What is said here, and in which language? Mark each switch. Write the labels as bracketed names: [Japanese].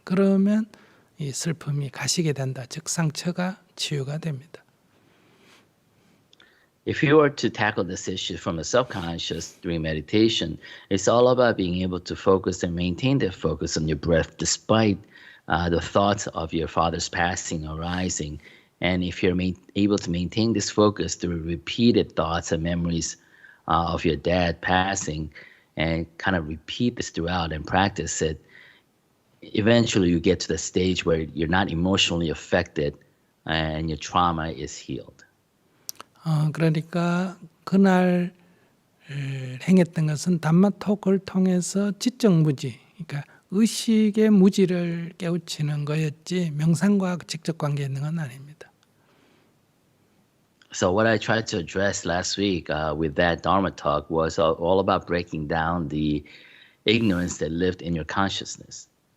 [Korean] 그러면 이 슬픔이 가시게 된다. 즉 상처가 치유가 됩니다. [English] If you were to tackle this issue from the subconscious during meditation, it's all about being able to focus and maintain that focus on your breath despite the thoughts of your father's passing arising. And if you're able to maintain this focus through repeated thoughts and memories of your dad passing and kind of repeat this throughout and practice it, eventually you get to the stage where you're not emotionally affected and your trauma is healed. [Korean] 그러니까 그날 행했던 것은 담마 토크를 통해서 지적 무지, 그러니까 의식의 무지를 깨우치는 거였지 명상과 직접 관계 있는 건 아닙니다. [English] So what I tried to address last week with that Dharma talk was all about breaking down the ignorance that lived in your consciousness.